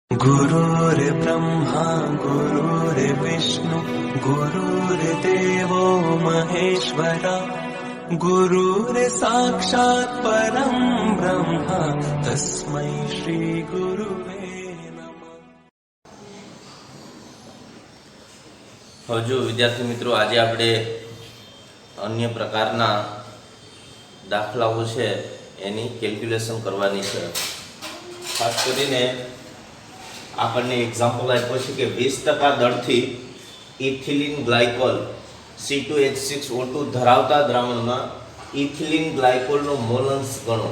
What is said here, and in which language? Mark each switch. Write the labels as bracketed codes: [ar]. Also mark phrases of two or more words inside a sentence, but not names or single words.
[sa] गुरुर्ब्रह्मा गुरुर्विष्णु गुरुर्देवो महेश्वरा गुरुर्साक्षात् परं ब्रह्म तस्मै श्री गुरुवे नमः। [gu] હજુ વિદ્યાર્થી મિત્રો આજે આપણે અન્ય પ્રકારના દાખલાઓ છે એની કેલ્ક્યુલેશન કરવાની છે. ખાસ કરીને આપણને એક્ઝામ્પલ આપ્યો છે કે 20% દળથી [en] ethylene glycol [gu] C2H6O2 ધરાવતા દ્રાવણમાં ઇથિલિન ગ્લાયકોલનો મોલન્સ ગણો.